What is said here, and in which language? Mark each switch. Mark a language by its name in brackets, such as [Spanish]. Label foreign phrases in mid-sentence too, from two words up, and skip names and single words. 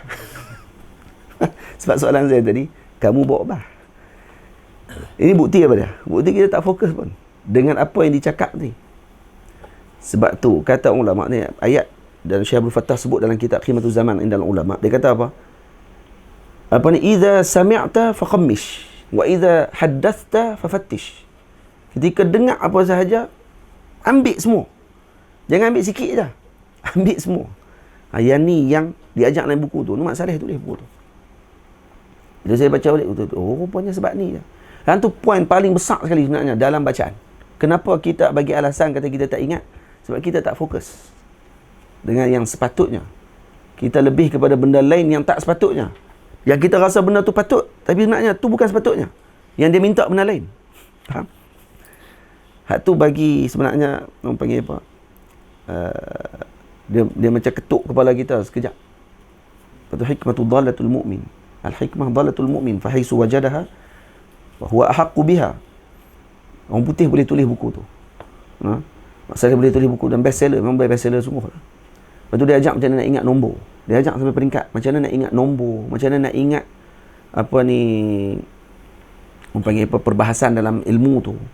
[Malay] Sebab soalan saya tadi, kamu bawa bah. Ini bukti apa dia? Bukti kita tak fokus pun dengan apa yang dicakap tadi. Sebab tu kata ulama ni, ayat dan Syekh Abdul Fattah sebut dalam kitab Khimatuz Zaman [Arabic] عند العلماء, [Malay] dia kata apa? Apa ni? [Arabic] إذا سمعت فقمش وإذا حدثت ففتش. [Malay] Ketika dengar apa sahaja, ambil semua. Jangan ambil sikit je. Ambil semua. Yang ni yang diajak dalam buku tu. Muhammad Saleh tulis buku tu. Bila saya baca balik, oh rupanya sebab ni je. Dan tu poin paling besar sekali sebenarnya dalam bacaan. Kenapa kita bagi alasan kata kita tak ingat? Sebab kita tak fokus dengan yang sepatutnya. Kita lebih kepada benda lain yang tak sepatutnya. Yang kita rasa benda tu patut, tapi sebenarnya tu bukan sepatutnya. Yang dia minta benda lain. Faham? Hak tu bagi sebenarnya, orang panggil apa? Dia macam ketuk kepala kita sekejap. Lepas tu [Arabic] حكمة ضالة المؤمن. الحكمة ضالة المؤمن. فحيث وجدها فهو أحق بها. [Malay] Orang putih boleh tulis buku tu. Maksudnya boleh tulis buku dan bestseller. Memang bestseller semua. Lepas tu dia ajak macam mana nak ingat nombor. Dia ajak sampai peringkat. Macam mana nak ingat nombor. Macam mana nak ingat apa ni, orang panggil apa, perbahasan dalam ilmu tu.